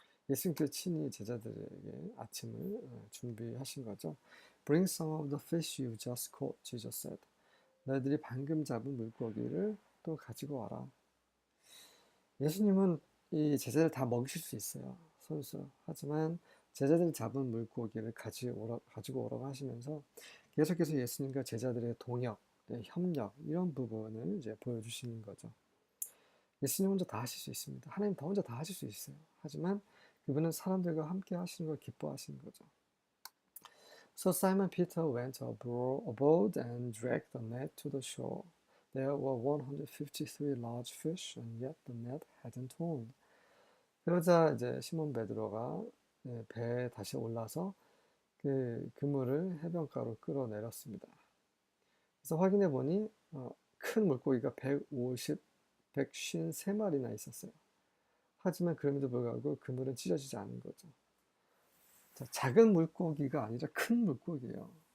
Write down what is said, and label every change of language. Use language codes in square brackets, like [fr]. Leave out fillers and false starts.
[ko] 예수님께서 친히 제자들에게 아침을 준비하신 거죠. [en] Bring some of the fish you just caught, Jesus said. [ko] 너희들이 방금 잡은 물고기를 또 가지고 와라. 예수님은 이 제자들 다 먹이실 수 있어요. 선수. 하지만 제자들이 잡은 물고기를 가지고 오라고 하시면서 계속해서 예수님과 제자들의 동역, 협력 이런 부분을 이제 보여주시는 거죠. 예수님 혼자 다 하실 수 있습니다. 하나님 다 혼자 다 하실 수 있어요. 하지만 그분은 사람들과 함께 하시는 걸 기뻐하시는 거죠. [en] So Simon Peter went aboard and dragged the net to the shore. There were 153 large fish, and yet the net hadn't torn. [ko] 그러자 이제 시몬 베드로가 배에 다시 올라서 그 그물을 해변가로 끌어내렸습니다. 그래서 확인해 보니 큰 물고기가 153마리나 있었어요. 하지만 그럼에도 불구하고 그물은 찢어지지 않은 거죠. 자, 작은 물고기가 아니라 큰 물고기예요.